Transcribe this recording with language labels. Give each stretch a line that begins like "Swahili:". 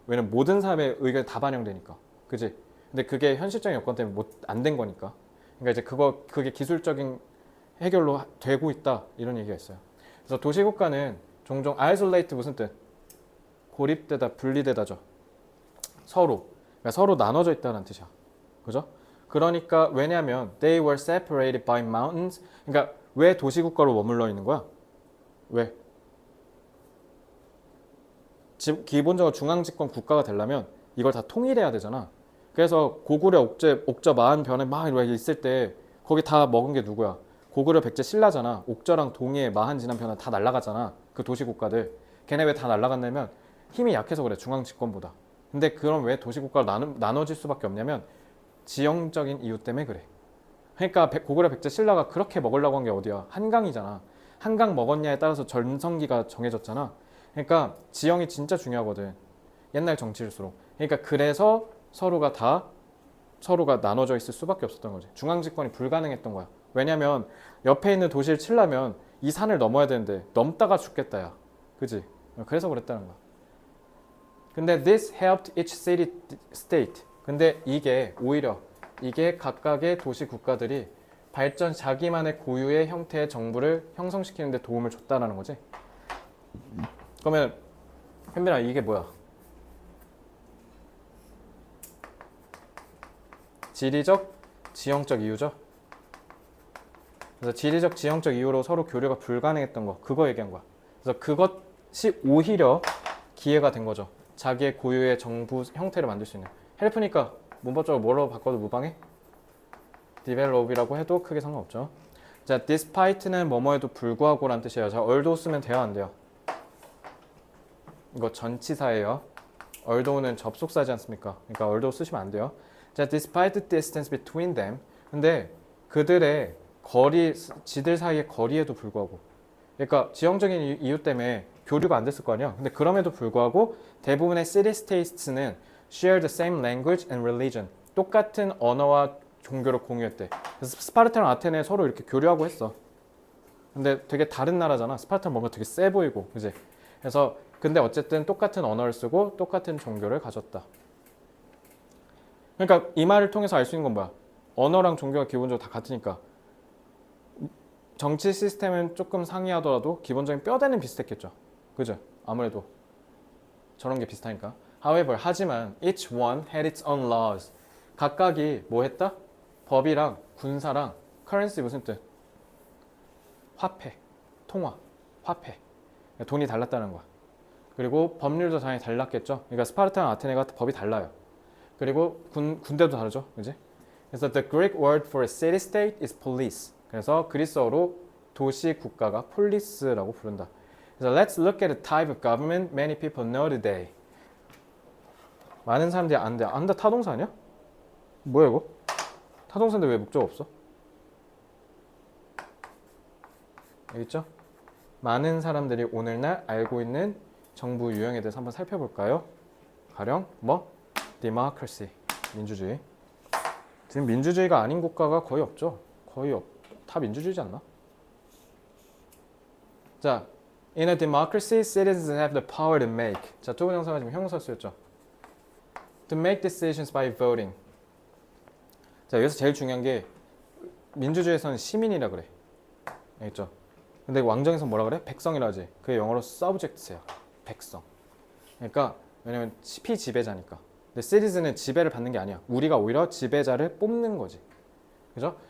Korean: 왜냐면 모든 사람의 의견이 다 반영되니까. 그지? 근데 그게 현실적인 여건 때문에 안 된 거니까. 그러니까 이제 그게 기술적인 해결로 되고 있다. 이런 얘기가 있어요. 그래서 도시국가는 종종 isolate 무슨 뜻? 고립되다, 분리되다죠. 서로. 그러니까 서로 나눠져 있다는 뜻이야. 그죠? 그러니까 왜냐면
English: they were separated by mountains.
Korean: 그러니까 왜 도시국가로 머물러 있는 거야? 왜? 기본적으로 중앙집권 국가가 되려면 이걸 다 통일해야 되잖아. 그래서 고구려, 옥저, 마한, 변에 막 이렇게 있을 때 거기 다 먹은 게 누구야? 고구려, 백제, 신라잖아. 옥저랑 동해, 마한, 진안, 변은 다 날라갔잖아. 그 도시국가들. 걔네 왜 다 날라갔냐면 힘이 약해서 그래. 중앙집권보다. 근데 그럼 왜 도시국가로 나눠질 수밖에 없냐면 지형적인 이유 때문에 그래. 그러니까 고구려, 백제, 신라가 그렇게 먹으려고 한 게 어디야? 한강이잖아. 한강 먹었냐에 따라서 전성기가 정해졌잖아. 그러니까 지형이 진짜 중요하거든. 옛날 정치일수록. 그러니까 그래서 서로가 나눠져 있을 수밖에 없었던 거지. 중앙집권이 불가능했던 거야. 왜냐면 옆에 있는 도시를 치려면 이 산을 넘어야 되는데 넘다가 죽겠다 야. 그지? 그래서 그랬다는 거야. 근데
English: this helped each city state.
Korean: 근데 오히려 이게 각각의 도시 국가들이 자기만의 고유의 형태의 정부를 형성시키는 데 도움을 줬다는 거지. 그러면 현빈아 이게 뭐야? 지리적, 지형적 이유죠. 그래서 지리적, 지형적 이유로 서로 교류가 불가능했던 거 그거 얘기한 거야. 그래서 그것이 오히려 기회가 된 거죠. 자기의 고유의 정부 형태를 만들 수 있는. 헬프니까 문법적으로 뭐로 바꿔도 무방해? develop이라고 해도 크게 상관없죠. 자, despite는 뭐뭐에도 불구하고 라는 뜻이에요. 자, although 쓰면 돼요, 안 돼요? 이거 전치사예요. although는 접속사지 않습니까? 그러니까 although 쓰시면 안 돼요. 자,
English: despite the distance between them.
Korean: 근데 그들의 지들 사이의 거리에도 불구하고. 그러니까 지형적인 이유 때문에 교류가 안 됐을 거 아니야. 근데 그럼에도 불구하고 대부분의
English: city states는 share the same language and religion.
Korean: 똑같은 언어와 종교를 공유했대. 그래서 스파르타랑 아테네 서로 이렇게 교류하고 했어. 근데 되게 다른 나라잖아. 스파르타는 뭔가 되게 세 보이고, 그지? 그래서 근데 어쨌든 똑같은 언어를 쓰고 똑같은 종교를 가졌다. 그러니까 이 말을 통해서 알 수 있는 건 뭐야? 언어랑 종교가 기본적으로 다 같으니까 정치 시스템은 조금 상이하더라도 기본적인 뼈대는 비슷했겠죠. 그죠? 아무래도 저런 게 비슷하니까.
English: However,
Korean: 하지만
English: each one had its own laws.
Korean: 각각이 뭐 했다? 법이랑 군사랑 currency 무슨 뜻? 화폐, 통화, 화폐. 돈이 달랐다는 거야. 그리고 법률도 당연히 달랐겠죠. 그러니까 스파르타랑 아테네가 법이 달라요. 그리고 군대도 다르죠. 그지? 그래서
English: the Greek word for a city-state is police.
Korean: 그래서 그리스어로 도시 국가가 police라고 부른다. 그래서
English: let's look at the type of government many people know today.
Korean: 많은 사람들이 안돼. 안다 타동사 아니야? 뭐야 이거? 타동사인데 왜 목적 없어? 알겠죠? 많은 사람들이 오늘날 알고 있는 정부 유형에 대해서 한번 살펴볼까요? 가령 뭐? democracy, 민주주의. 지금 민주주의가 아닌 국가가 거의 없죠. 다 민주주의지 않나? 자,
English: in a democracy, citizens have the power to make.
Korean: 자, 두 번영상은 지금 형용사 쓰였죠.
English: To make decisions by voting.
Korean: 자, 여기서 제일 중요한 게 민주주의에서는 시민이라 그래. 알겠죠? 근데 왕정에서 뭐라 그래? 백성이라 하지. 그게 영어로 subjects야. 백성. 그러니까 왜냐면 피지배자니까. 근데 citizen은 지배를 받는 게 아니야. 우리가 오히려 지배자를 뽑는 거지. 그죠?